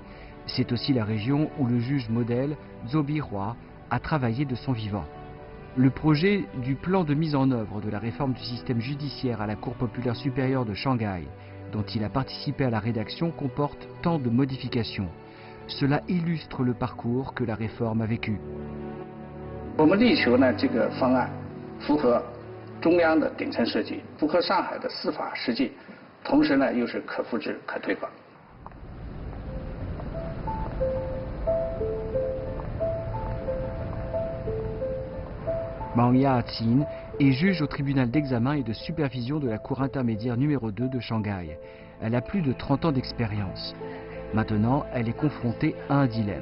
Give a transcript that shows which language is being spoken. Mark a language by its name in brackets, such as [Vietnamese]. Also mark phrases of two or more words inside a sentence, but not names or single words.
[French] C'est aussi la région où le juge modèle, Zhou Bihua, a travaillé de son vivant. Le projet du plan de mise en œuvre de la réforme du système judiciaire à la Cour populaire supérieure de Shanghai, dont il a participé à la rédaction, comporte tant de modifications. Cela illustre le parcours que la réforme a vécu. [Chinese] 我们力求呢，这个方案符合中央的顶层设计，符合上海的司法实际，同时呢又是可复制、可推广。 [French] Wang Ya-Qin est juge au tribunal d'examen et de supervision de la Cour intermédiaire numéro 2 de Shanghai. Elle a plus de 30 ans d'expérience. Maintenant, elle est confrontée à un dilemme.